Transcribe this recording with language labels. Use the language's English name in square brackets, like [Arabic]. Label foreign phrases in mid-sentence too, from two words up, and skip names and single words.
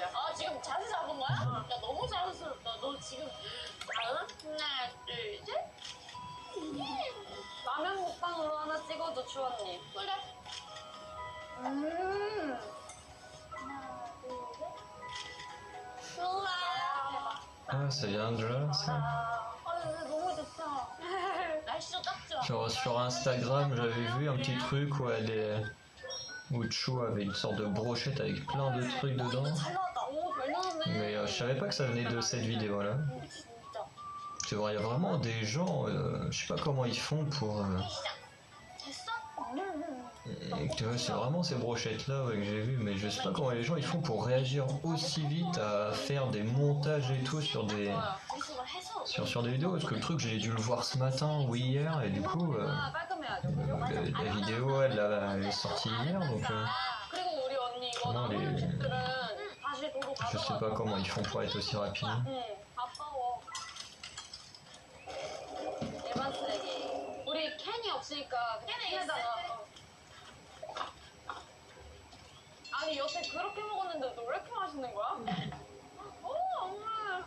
[Korean] 아 지금 자세 잡은 거야? 야 너무 자연스럽다. 너 지금 하나 둘 셋. 라면 먹방으로 하나 찍어줘, 추언니. 그래. 하나 둘 셋. 좋아. [French] Ah, ça vient de là, ça. [Korean] 아 이거 너무 좋다. 날씨도 딱 좋아. [French] Genre sur Instagram, j'avais vu un petit truc où Chou avait une sorte de brochette avec plein de trucs dedans. [Korean] 잘 나왔다. 오, 잘 나왔네. [French] Mais je savais pas que ça venait de cette vidéo-là. [Korean] 진짜. [French] Tu vois, il y a vraiment des gens, je sais pas comment ils font pour... [Korean] 시작. 됐어? [French] tu vois, c'est vraiment ces brochettes-là ouais, que j'ai vues, mais je sais pas comment les gens ils font pour réagir aussi vite à faire des montages et tout sur des... [Korean] 미술을 해서. [French] Sur des vidéos, parce que le truc j'ai dû le voir ce matin ou hier, et du coup, [Korean] 아, 깔끔해야죠. [French] la vidéo elle est sortie hier, donc [Korean] 그리고 우리 언니 이거 [French] Non, [Korean] 남은 [French] les- [Korean] 음식들은 다시 도로 [French] je sais [Korean] 가져가. [French] pas comment ils font pour être aussi rapides. [Korean] 응, 아까워. 일반 쓰레기. 우리 캔이 없으니까 캔에다가. 아니 여태 그렇게 먹었는데 너 왜 이렇게 맛있는 거야? 엄마.